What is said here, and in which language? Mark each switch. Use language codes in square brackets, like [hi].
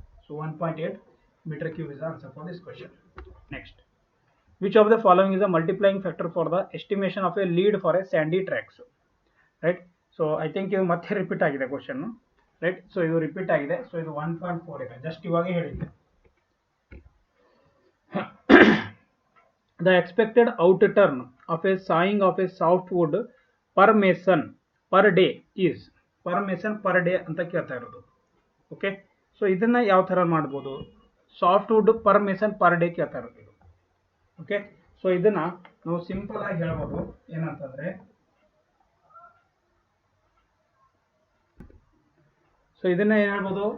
[en] So 1.8 meter cube is the answer for this question. Next, which of the following is a multiplying factor for the estimation of a lead for a sandy tracks? Right. So I think [kn] ಇದು ಮತ್ತೆ repeat ಆಗಿದೆ question right. So ಇದು repeat ಆಗಿದೆ. So ಇದು 1.4 ಇದೆ, just ಇವಾಗ ಹೇಳಿದ್ದೆ. [en] The expected outturn of a sawing of a softwood per mason per day is per mason per day [kn] ಅಂತ ಕೇಳ್ತಾ ಇರೋದು. ಓಕೆ, ಸೊ ಇದನ್ನ ಯಾವ ತರ ಮಾಡ್ಬೋದು? Softwood per mason per day ಕೇಳ್ತಾ ಇರೋದು ಇದು. ಓಕೆ, ಸೊ ಇದನ್ನ ನಾವು ಸಿಂಪಲ್ ಆಗಿ ಹೇಳ್ಬೋದು ಏನಂತಂದ್ರೆ, ಸೊ ಇದನ್ನ ಏನ್ ಹೇಳ್ಬೋದು?